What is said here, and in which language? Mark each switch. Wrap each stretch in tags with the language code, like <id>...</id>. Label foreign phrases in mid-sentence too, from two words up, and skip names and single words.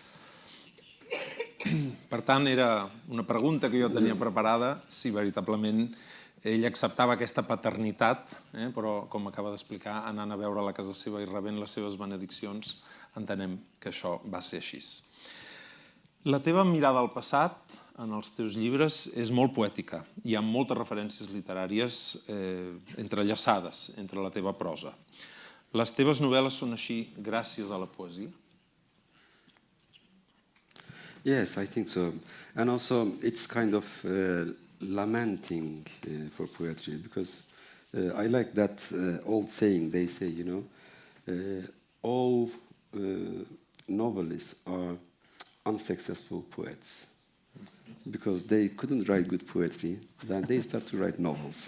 <ca>Per tant, era una pregunta que jo tenia preparada, si veritablement ell acceptava aquesta paternitat, però, com acaba d'explicar, anant a veure-la a casa seva i rebent les seves benediccions, entenem que això va ser així. La teva mirada al passat, en els teus llibres, és molt poètica. Hi ha moltes referències literàries entrellaçades entre la teva prosa. Les teves novel·les són així gràcies a la poesia?</ca> <en>Yes, I think so. And also, it's kind of lamenting for poetry, because I like that old saying. They say, all novelists are unsuccessful poets, because they couldn't write good poetry, then they start to write novels.</en>